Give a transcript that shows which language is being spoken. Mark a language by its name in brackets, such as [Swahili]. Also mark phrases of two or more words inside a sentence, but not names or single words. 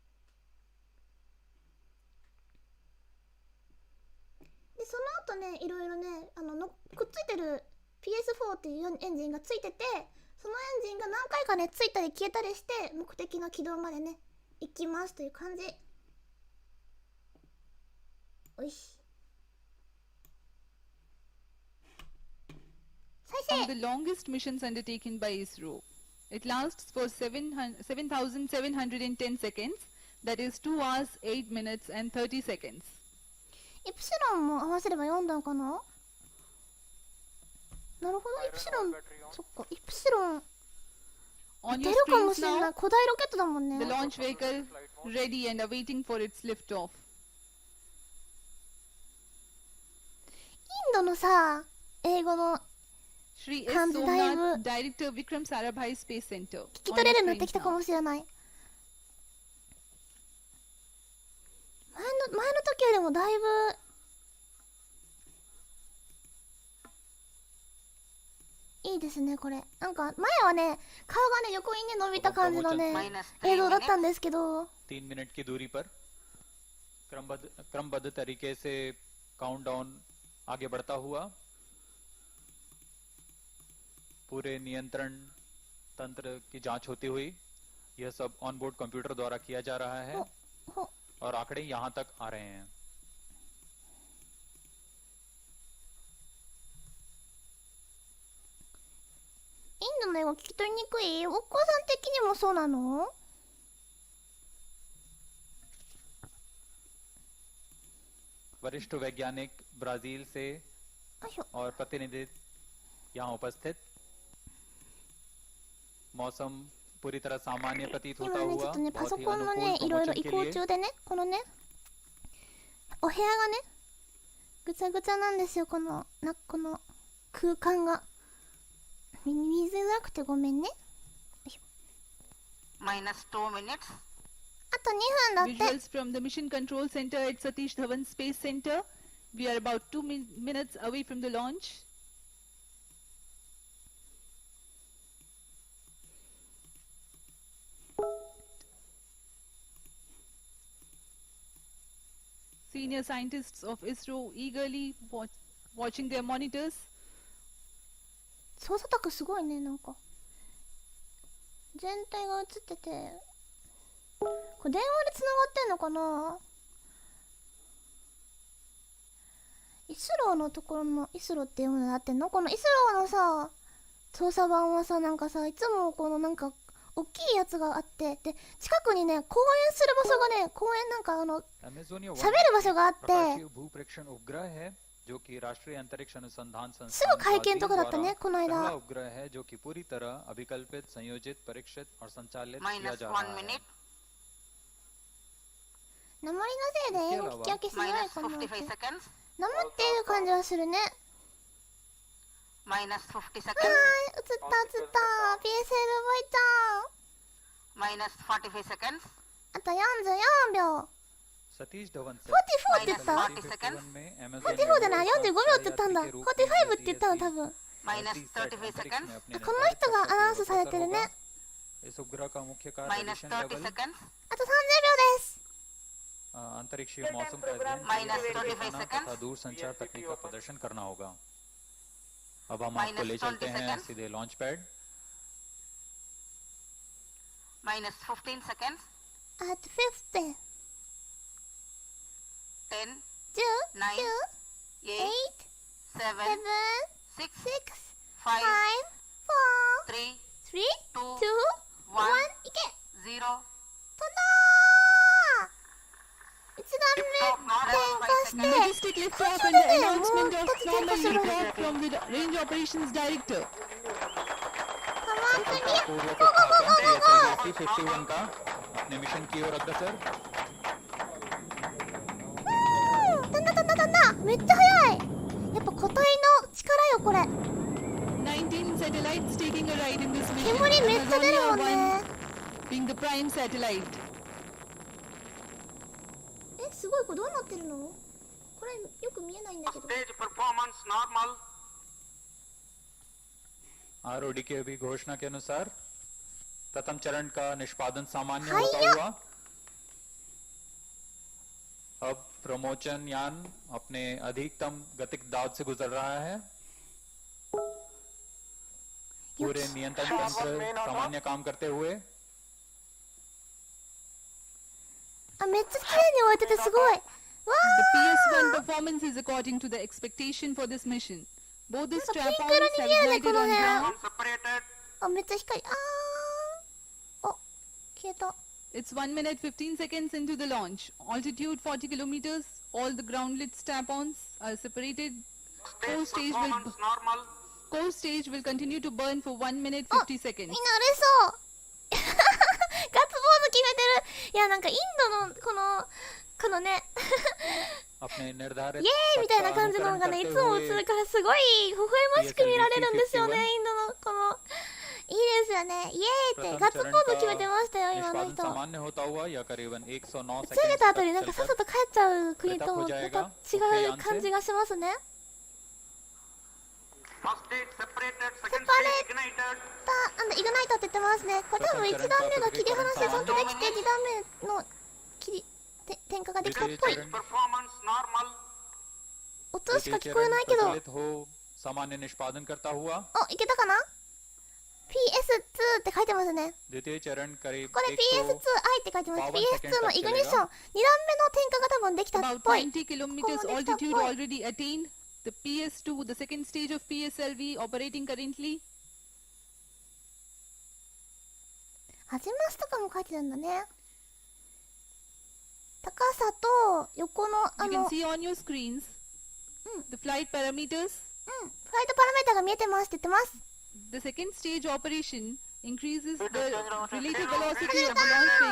[Japanese] でその後ね、いろいろねくっついてる PS4 っていうエンジンがついてて、そのエンジンが何回かねついたり消えたりして目的の軌道までね行きますという感じ。おいし再 [English] One [Japanese] 生 [English] of the longest missions undertaken by ISRO. It lasts for 7,710 seconds, that is 2 hours, 8 minutes and 30 seconds. [Japanese] イプシロンも合わせれば4段かな。なるほど、イプシロン、そっか、イプシロン [English] On [Japanese] 出 [English] your [Japanese] るかも [English] screens [Japanese] しれない。 [English] now, [Japanese] 古代ロケットだもんね。 [English] the launch vehicle ready and awaiting for its liftoff. [Japanese] インドのさ、英語の [English] Shri S. [Japanese] 感じだいぶ [English] Somnath, Director Vikram Sarabhai Space Center. [Japanese] 聞き [English] On [Japanese] 取れ [English] your [Japanese] るようになって [English] screens [Japanese] きたか [English] now. [Japanese] もしれない。前の時よりもだいぶいいですね。これなんか前はね顔がね横にね伸びた感じのね映像だったんですけど、 [Hindi] 3 मिनट की दूरी पर क्रमबद्ध तरीके से काउंटडाउन आगे बढ़ता हुआ पूरे नियंत्रण तंत्र की जांच होती हुई यह सब [English] onboard computer [Hindi] द्वारा किया जा रहा है [Japanese] ほ [Hindi] और आंकड़े यहां तक आ रहे हैं। [Japanese] インドの英語聞き取りにくい。お子さん的にもそうなの？ [Hindi] वरिष्ठ वैज्ञानिक ब्राजील से [Japanese] よいしょ。 [Hindi] और प्रतिनिधि यहाँ उपस्थित। मौसम पूरी तरह सामान्य प्रतीत [Japanese] 今 [Hindi] होता [Japanese] ねちょ [Hindi] हुआ [Japanese] っとねパ [Hindi] बहुत [Japanese] ソ [Hindi] ही [Japanese] コンの [Hindi] अनुकूल [Japanese] ねいろいろ [Hindi] प्रमोशन [Japanese] 移 [Hindi] के [Japanese] 行 [Hindi] लिए [Japanese] 中でね、このねお部屋がねぐちゃぐちゃなんですよ。この空間が見づらくてごめんね。 [English] minus 2 minutes. [Japanese] あと2分だって。 [English] Visuals from the Mission Control Center at Satish Dhawan Space Center. We are about 2 minutes away from the launch. Senior scientists of ISRO eagerly watching their monitors. [Japanese] 操作卓すごいね。なんか全体が映ってて、これ電話でつながってんのかな。イスローのところのイスローっていうものであってんの。このイスローのさ操作盤はさ、なんかさいつもこのなんか大きいやつがあって、で近くにね公園する場所がね、公園なんか Amazonia 喋る場所があって、 [Hindi] प्रकाशीय भूप्रेक्षण उपग्रह है जो कि राष्ट्रीय अंतरिक्ष अनुसंधान [Japanese] す [Hindi] संस्थान [Japanese] ぐ会見とかだった [Hindi] ब्राजील [Japanese] ねこの [Hindi] द्वारा [Japanese] 間。 [Hindi] पहला उपग्रह है जो कि पूरी तरह अभिकल्पित संयोजित परीक्षित और संचालित किया [English] minus [Hindi] जा [English] 1 [Hindi] रहा है। [English] minute. [Japanese] 鉛のせいで英語聞き分けしづらい [English] minus [Japanese] かな。 [English] 55 seconds. [Japanese] なまっている感じはするね。 [English] minus 50 [Japanese] はーい、映 [English] seconds. [Japanese] った映った。 PSL ボイちゃん。 [English] minus 45 seconds, [Japanese] あと44秒。 [Hindi] सतीश धवन सर [Japanese] 44って言った [English] 40 seconds, [Hindi] में [Japanese] 44じゃない、45秒って言ったんだ。45って言ったの多分。 [English] minus 35 seconds, [Japanese] この人がアナウンスされてるね。 [Hindi] इस उपग्रह का मुख्य कार्य [English] minus [Hindi] रेडिएशन [English] 30 [Hindi] लेवल [English] seconds, [Japanese] あと30秒です。 [Hindi] अंतरिक्षीय मौसम का अध्ययन [English] Minus [Hindi] करके [English] 25 [Hindi] देखना [English] seconds. [Hindi] तथा दूर संचार तकनीक का प्रदर्शन करना होगा। अब हम आपको [English] Minus [Hindi] ले चलते [English] 20 [Hindi] हैं [English] seconds. [Hindi] सीधे लॉन्च पैड। [English] minus 15 seconds, [Japanese] あと50、 [English] 10, [Japanese] 10、 [English] 9, [Japanese] 8、 [English] 8, [Japanese] 7、 [English] 7, [Japanese] 6、 [English] 6, [Japanese] 5、 [English] 5, [Japanese] 4、 [English] 3, [Japanese] 3、 [English] 2, [Japanese] 2、1、 [English] 1, [Japanese] いけ。 [English] 0. [Japanese] 飛んだー。1段目点火して。 [English] Majestic liftoff and the announcement of formal report from the Range Operations Director. [Japanese] カマンプに [Hindi] पूर्व [Japanese] ゴーゴーゴーゴーゴーゴー。 [Hindi] PSLV-51 का अपने मिशन की ओर अग्रसर। [Japanese] 飛んだ飛んだ飛んだ。めっちゃ速い。やっぱ個体の力よこれ。 [English] 19 satellites taking a ride in this mission. [Japanese] 煙めっちゃ出るもん Amazonia ね。 [English] 1 being the prime satellite. [Japanese] え、すごい、これどうなってるの？これよく見えないんだけど。 [English] Stage performance normal. [Hindi] ROD की अभी घोषणा के अनुसार प्रथम चरण का निष्पादन सामान्य हाय होता या। हुआ। अब प्रमोचन यान अपने अधिकतम गतिक दाब से गुजर रहा है। पूरे नियंत्रण तंत्र सामान्य काम करते हुए [Japanese] あ、めっちゃ綺麗に終えててすごい。わ [English] The PS1 [Japanese] ー。 [English] performance is according to the expectation for this mission. Both the [Japanese] なんかピン [English] strap-ons [Japanese] ク色に [English] have [Japanese] 見えるね [English] ignited [Japanese] この [English] on [Japanese] 辺。 [English] ground. Separated. [Japanese] あ、めっちゃ光。あ、消えた。 [English] It's 1 minute 15 seconds into the launch. Altitude 40 kilometers. All the groundlit strap-ons are separated. Core stage will Normal. core stage will continue to burn for 1 minute 50 [Japanese] あ、みんな [English] seconds. [Japanese] 嬉しそうガッツポーズ決めてる。いや、なんかインドのこのね [Hindi] अपने निर्धारित [Japanese] イエーイみたいな感じのがね、いつも映るからすごい微笑ましく見られるんですよね、インドのこの。いいですよね。イエーイってガッツポーズ決めてましたよ、今の [Hindi] निष्पादन [Japanese] 人。 [Hindi] सामान्य होता हुआ या करीबन 109 [Japanese] 打ち上げ [Hindi] सेकंड [Japanese] た後になんか [Hindi] तक [Japanese] さっさ [Hindi] चलकर [Japanese] と帰っちゃう国とまた違う感じがしますね。 [English] First stage separated. Second Separate. stage ignited. [Japanese] イグナイトって言ってますね。これ多分1段目が切り離してちゃんとできて2段目の点火ができたっぽい。 [English] Stage performance normal. [Japanese] 音しか聞こえないけど。 [Hindi] प्रचलित हो सामान्य निष्पादन करता हुआ [Japanese] お、いけたかな？ PS2 って書いてますね。 [Hindi] द्वितीय चरण करीब [Japanese] これ PS2i って書いてます。 52 PS2 のイグニッション。2段目の点火が多分できたっ [English] About [Japanese] ぽい。 [English] 20 kilometers Come on, next altitude up, boy. already attained. The PS2, the second stage of PSLV operating currently. [Japanese] 始ますとかも書いてるんだね。高さと横の [English] You can see on your screens the flight parameters. [Japanese] フライトパラメータが見えてますって言ってます。 [English] The second stage operation increases the relative velocity of the launch vehicle.